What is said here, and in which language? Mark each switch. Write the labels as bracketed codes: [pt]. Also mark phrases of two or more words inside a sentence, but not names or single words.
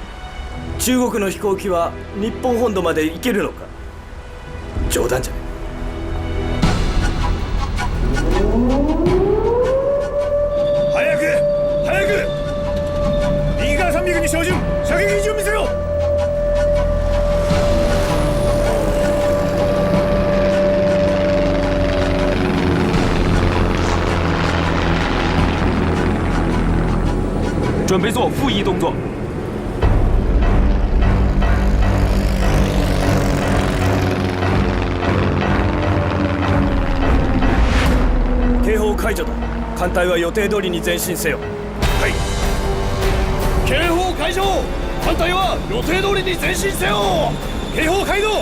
[ja] 中国の飛行機は日本本土まで行けるのか？冗談じゃない。早く早く、右側300に照準、射撃位置を見せろ。 [zh] 准备做复翼动作。 [ja] 警報解除だ。艦隊は予定通りに前進せよ。はい。警報解除。艦隊は予定通りに前進せよ。警報解動。